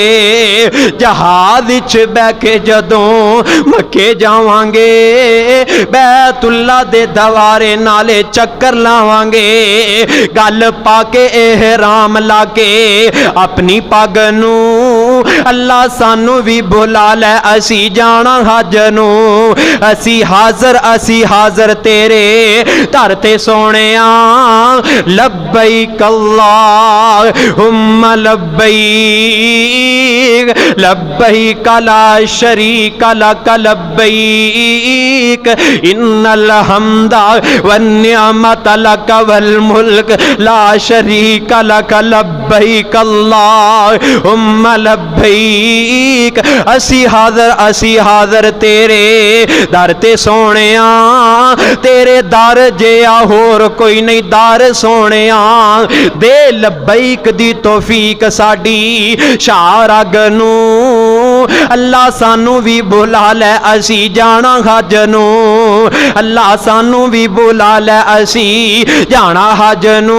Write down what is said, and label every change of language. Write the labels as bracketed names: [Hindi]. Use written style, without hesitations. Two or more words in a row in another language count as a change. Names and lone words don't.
[Punjabi] جہاز وچ بہہ کے جدوں مکے جاواں گے، بیت اللہ دے دوارے نالے چکر لاواں گے. گل پاکے احرام لاکے اپنی پگ نوں اللہ سانوں بھی بلا لے اسی جانا حج نوں. اسی حاضر تیرے در تے سوہنیا, [Arabic] لبيك اللهم لبيك، لبيك لا شريك لك لبيك، إن الحمد والنعمة لك والملك لا شريك لك لبيك اللهم لبيك. [Punjabi] اسی حاضر تیرے در تے سوہنیا، تیرے در جیہا ہور کوئی نہیں در سوہنیا. دے لبیک دی توفیق ساڈی شاہ رگ نوں. اللہ سانوں بھی بلا لے اسی جانا حج نوں، اللہ سانوں بھی بلا لے اسی جانا حج نوں.